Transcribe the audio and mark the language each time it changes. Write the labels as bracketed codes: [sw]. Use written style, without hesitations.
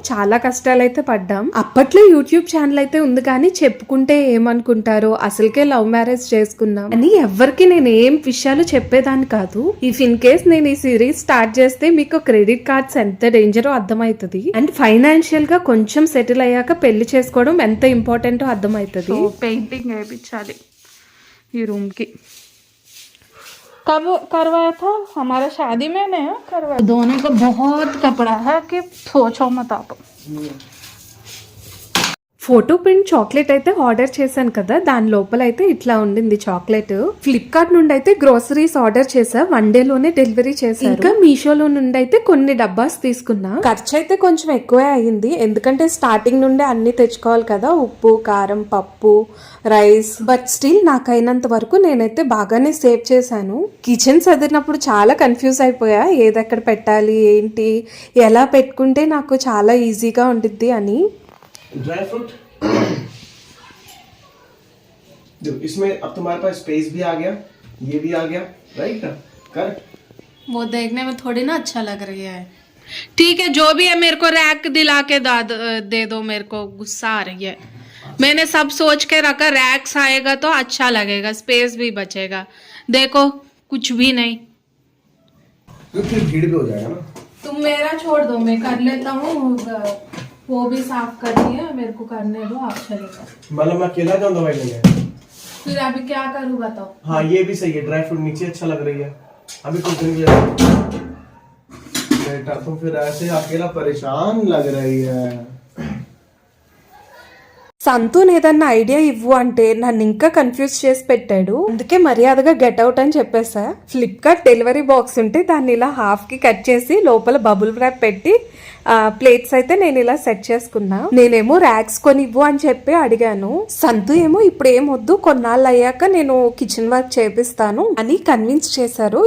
[te] చాలా కష్టాలైతే పడ్డాం. అప్పట్లో యూట్యూబ్ ఛానల్ అయితే ఉంది కానీ చెప్పుకుంటే ఏమనుకుంటారో, అసలుకే లవ్ మ్యారేజ్ చేసుకున్నాం అని ఎవరికి నేను ఏం విషయాలు చెప్పేదాన్ని కాదు. [en] if in case [te] నేను ఈ సిరీస్ స్టార్ట్ చేస్తే మీకు క్రెడిట్ కార్డ్స్ ఎంత డేంజరో అర్థమవుతుంది. అండ్ ఫైనాన్షియల్ గా కొంచెం సెటిల్ అయ్యాక పెళ్లి చేసుకోవడం ఎంత ఇంపార్టెంటో అర్థమవుతుంది. పెయింటింగ్ వేయించాలి ఈ రూమ్ [hi] की। कब करवाया था? हमारा शादी में नहीं करवाया। धोने का बहुत कपड़ा है कि सोचो मत आप। ఫోటో ప్రింట్ చాక్లెట్ అయితే ఆర్డర్ చేశాను కదా, దాని లోపల అయితే ఇట్లా ఉండింది చాక్లెట్. ఫ్లిప్కార్ట్ నుండి అయితే గ్రోసరీస్ ఆర్డర్ చేసా, 1 day లోనే డెలివరీ చేశారు. ఇంకా మీషోలో నుండి అయితే కొన్ని డబ్బాస్ తీసుకున్నా. ఖర్చు అయితే కొంచెం ఎక్కువే అయింది, ఎందుకంటే స్టార్టింగ్ నుండే అన్ని తెచ్చుకోవాలి కదా, ఉప్పు, కారం, పప్పు, రైస్. బట్ స్టిల్ నాకైనంత వరకు నేనైతే బాగానే సేవ్ చేశాను. కిచెన్ చదివినప్పుడు చాలా కన్ఫ్యూజ్ అయిపోయా, ఏదెక్కడ పెట్టాలి, ఏంటి, ఎలా పెట్టుకుంటే నాకు చాలా ఈజీగా ఉండిద్ది అని. ड्राई फ्रूट देखो, इसमें अब तुम्हारे पास स्पेस भी आ गया, ये भी आ गया, राइट ना? करेक्ट। वो देखने में थोड़ी ना अच्छा लग रही है। ठीक है, जो भी है मेरे को रैक दिला के दे दो, मेरे को गुस्सा आ रही है। मैंने सब सोच के रखा, रैक्स आएगा तो अच्छा लगेगा, स्पेस भी बचेगा। देखो कुछ भी नहीं। तो फिर भीड़ भी हो जाएगा ना। तुम मेरा छोड़ दो, मैं कर लेता हूँ, वो भी साफ करनी है, मेरे को करने दो, आप चले जाओ। मतलब मैं अकेला जाऊँ दवाई लेने? फिर अभी क्या करूँ बताओ। हाँ ये भी सही है, ड्राई फ्रूट नीचे अच्छा लग रही है। अभी कुछ दिन के बेटा तुम फिर ऐसे अकेला परेशान लग रही है। [te] సంతూన్ ఏదన్నా ఐడియా ఇవ్వు అంటే నన్ను ఇంకా కన్ఫ్యూజ్ చేసి పెట్టాడు. అందుకే మర్యాదగా గెట్ అవుట్ అని చెప్పేసా. ఫ్లిప్కార్ట్ డెలివరీ బాక్స్ ఉంటే దాన్ని ఇలా హాఫ్ కి కట్ చేసి లోపల బబుల్ ర్యాప్ పెట్టి ప్లేట్స్ అయితే నేను ఇలా సెట్ చేసుకున్నా. నేనేమో ర్యాక్స్ కొనివ్వు అని చెప్పి అడిగాను. సంతు ఏమో ఇప్పుడు ఏమొద్దు, కొన్నాళ్ళు అయ్యాక నేను కిచెన్ వర్క్ చేపిస్తాను అని కన్విన్స్ చేశారు.